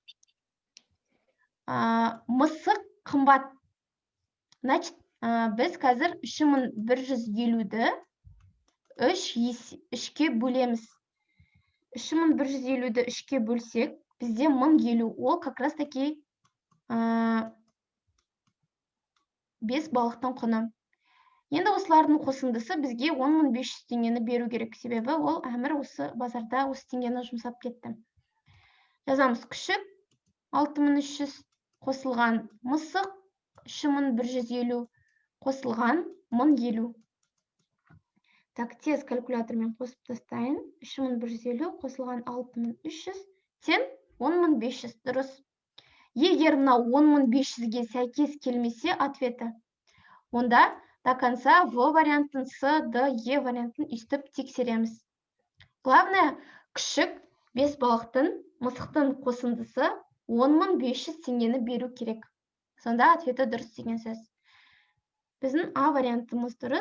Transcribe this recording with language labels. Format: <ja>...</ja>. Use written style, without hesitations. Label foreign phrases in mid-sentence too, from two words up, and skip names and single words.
<kk>Мысық қымбат. Значит, біз қазір 3150-ді 3-ке бөлеміз. 3150-ді 3-ке бөлсек, бізде 1050, ол</kk> <ru>как раз таки</ru> <kk>5 балықтың құны. Енді осылардың қосындысы бізге 10.500 теңгені беру керек, себебі ол әмір осы базарда осы теңгені жұмсап кетті. Жазамыз күшік 6300 қосылған мысық 3150 қосылған 1050. Так, тез калькулятормен қосып тастайын. 3150 қосылған 6300 тең 10500, дұрыс. Егер мына 10500-ге сәйкес келмесе ответі, онда</kk> <ru>до конца</ru> <kk>В вариантын, С, Д, Е вариантын үстіп тексереміз. Главное, күшік 5 балықтың, мысықтың қосындысы 10.500 теңгені беру керек. Сонда ответі дұрыс деген сөз. Біздің А вариантымыз дұрыс.</kk>